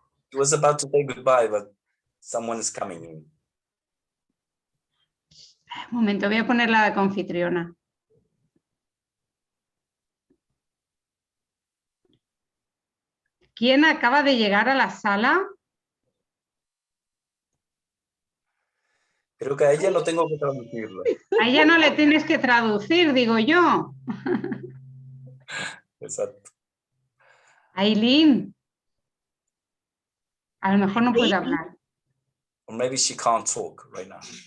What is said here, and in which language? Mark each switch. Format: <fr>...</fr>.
<en>She was about to say goodbye, but someone is coming in.</en> <es>Un momento, voy a poner la de confitriona. ¿Quién acaba de llegar a la sala? Creo que a ella no tengo que traducirlo. A ella no le tienes que traducir, digo yo. Exacto. Aileen. A lo mejor no puede hablar.</es> <en>Or maybe she can't talk right now.</en>